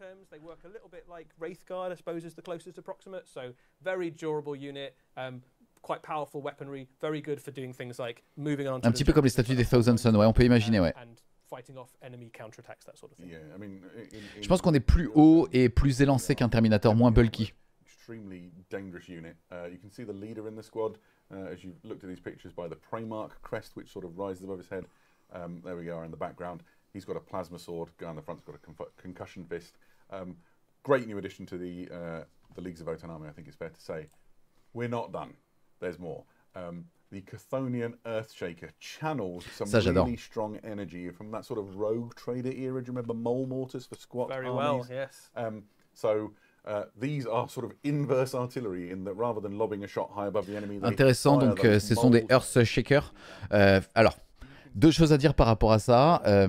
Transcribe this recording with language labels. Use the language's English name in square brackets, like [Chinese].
[English] They work a little bit like Wraithguard, I suppose, is the closest approximate. So very durable unit, quite powerful weaponry, very good for doing things like moving on. [French] Un petit peu comme les statues des Thousand Sun, ouais, on peut imaginer, ouais. [English] And fighting off enemy counterattacks, that sort of thing. Yeah, I mean, [French] je pense qu'on est plus haut et plus élancé qu'un Terminator, moins bulky. [English] Extremely dangerous unit. You can see the leader in the squad as you looked at these pictures by the Primarch crest, which sort of rises above his head. There we go in the background. He's got a plasma sword. Guy on the front's got a concussion fist. Great new addition to the Leagues of Votann army, I think it's fair to say. We're not done. There's more. The Chthonian Earthshaker channels some really strong energy from that sort of rogue trader era. Do you remember mole mortars for squat Very armies? Well, yes. So these are sort of inverse artillery in that rather than lobbing a shot high above the enemy. [French] Intéressant, donc ce sont des Earthshakers. Alors, deux choses à dire par rapport à ça.